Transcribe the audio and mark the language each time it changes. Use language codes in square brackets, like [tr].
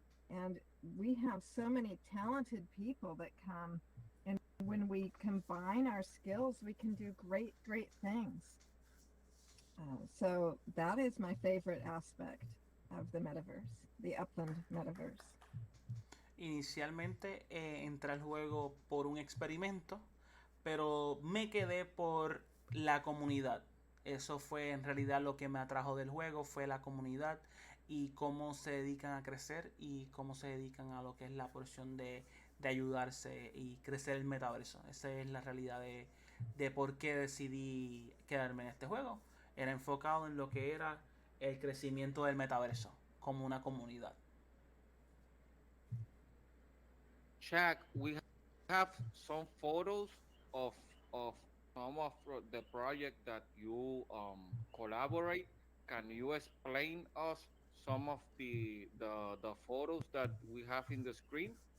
[en] And we have so many talented people that come, and when we combine our skills, we can do great, great things. So that is my favorite aspect of the metaverse, the Upland metaverse. [es] Inicialmente entré al juego por un experimento, pero me quedé por la comunidad. Eso fue en realidad lo que me atrajo del juego, fue la comunidad y cómo se dedican a crecer y cómo se dedican a lo que es la porción de ayudarse y crecer el metaverso. Esa es la realidad de por qué decidí quedarme en este juego. Era enfocado en lo que era el crecimiento del metaverso como una comunidad. [en] Jack, we have some photos of of some of the project that you collaborate. Can you explain us some of the photos that we have in the screen?